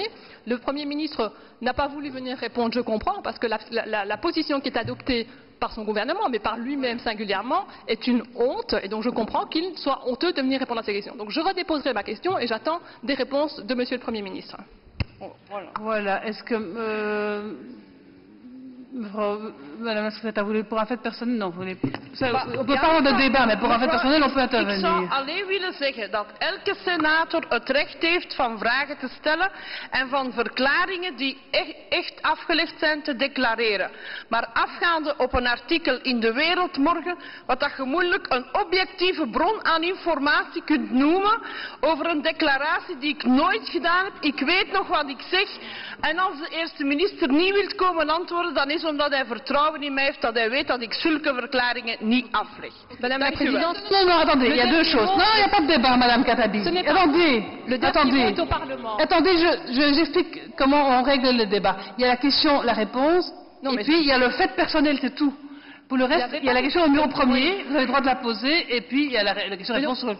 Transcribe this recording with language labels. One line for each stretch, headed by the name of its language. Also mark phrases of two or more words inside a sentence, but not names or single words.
French: Le Premier ministre n'a pas voulu venir répondre, je comprends, parce que la position qui est adoptée par son gouvernement, mais par lui-même singulièrement, est une honte, et donc je comprends qu'il soit honteux de venir répondre à ces questions. Donc je redéposerai ma question et j'attends des réponses de Monsieur le Premier ministre. Voilà. Est-ce que... Madame la secrétaire, vous voulez pour un fait personnel? Non, vous voulez... On peut pas avoir de débat, mais pour un fait personnel, on peut intervenir.
Dutch: Ik zou alleen willen zeggen dat elke senator het recht heeft van vragen te stellen en van verklaringen die echt afgelegd zijn te declareren. Maar afgaande op een artikel in De Wereld morgen, wat dat je moeilijk een objectieve bron aan informatie kunt noemen over een declaratie die ik nooit gedaan heb. Ik weet nog wat ik zeg. En als de eerste minister niet wil komen antwoorden, dan is omdat hij vertrouwen in mij heeft, dat hij weet dat ik zulke verklaringen niet afleg.
French: Madame la Présidente, non, attendez, il y a deux choses. Non, il n'y a pas de débat, Madame Katabi. Attendez, j'explique comment on règle le débat. Il y a la question, la réponse, et puis il y a le fait personnel, c'est tout. Pour le reste, il y a la question au numéro premier, vous avez le droit de la poser, et puis il y a la question-réponse sur...